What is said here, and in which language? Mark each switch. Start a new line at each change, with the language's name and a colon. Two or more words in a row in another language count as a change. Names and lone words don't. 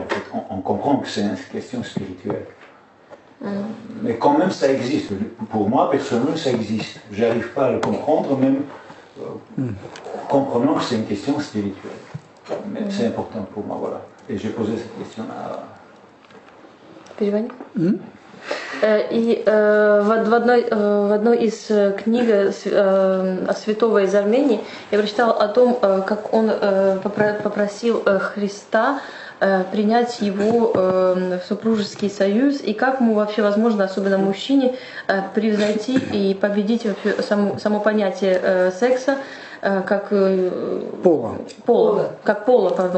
French: En fait, on comprend que c'est une question spirituelle. Mais quand même ça existe. Pour moi, personnellement, ça existe. J'arrive pas à le comprendre, même comprenant que c'est une question spirituelle. Mais c'est important pour moi, voilà. Et j'ai posé cette question à...
Russian: Переводи. И в одной из книг святого из Армении я прочитала о том, как он попросил Христа принять его в супружеский союз, и как ему вообще возможно, особенно мужчине, превзойти и победить вообще само понятие секса, как пола, как пола, пардон.